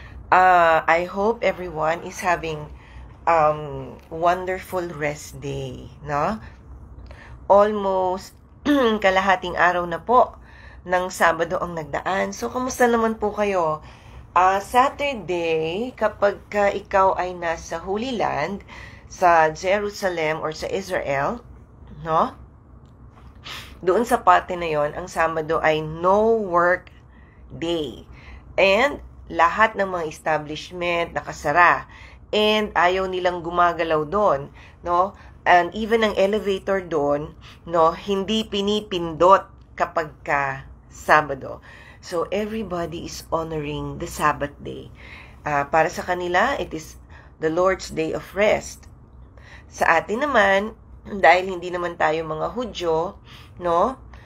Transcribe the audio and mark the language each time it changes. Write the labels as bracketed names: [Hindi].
[English] I hope everyone is having wonderful rest day, no? [Filipino] Almost kalahating araw na po ng Sabado ang nagdaan. So, kamusta naman po kayo? Saturday, kapag ikaw ay nasa Holy Land, sa Jerusalem or sa Israel, no? Doon sa parte na yon, ang Sabado ay no work day. And lahat ng mga establishment nakasara. And ayaw nilang gumagalaw doon, no? And even ang elevator doon, no, hindi pinipindot kapag Sabado. [English] So everybody is honoring the Sabbath day. [Filipino] Para sa kanila, [English] it is the Lord's day of rest. [Filipino] Sa atin naman, dahil hindi naman tayo mga Hudyo, no?